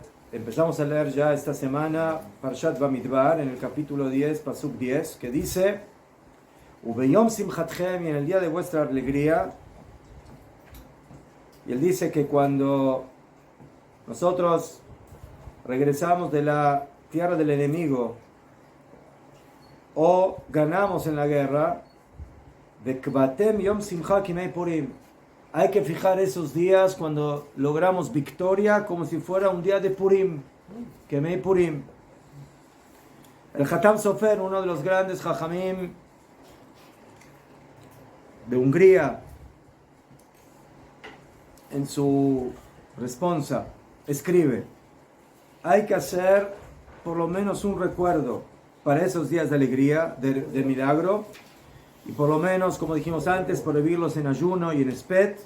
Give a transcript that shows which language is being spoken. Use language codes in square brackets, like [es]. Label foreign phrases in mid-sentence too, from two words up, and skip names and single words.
[es] Empezamos a leer ya esta semana, Parshat Bamidbar, en el capítulo 10, Pasuk 10, que dice: [he] וביום שמחתכם, [es] y en el día de vuestra alegría. Y él dice que cuando nosotros regresamos de la tierra del enemigo o ganamos en la guerra, [he] בקביעתם יום שמחה כימי פורים, [es] hay que fijar esos días cuando logramos victoria como si fuera un día de Purim, [he] כימי פורים. [es] El Hatam Sofer, uno de los grandes Jajamim de Hungría, en su responsa escribe: hay que hacer por lo menos un recuerdo para esos días de alegría, de milagro, y por lo menos, como dijimos antes, prohibirlos en ayuno y en espet.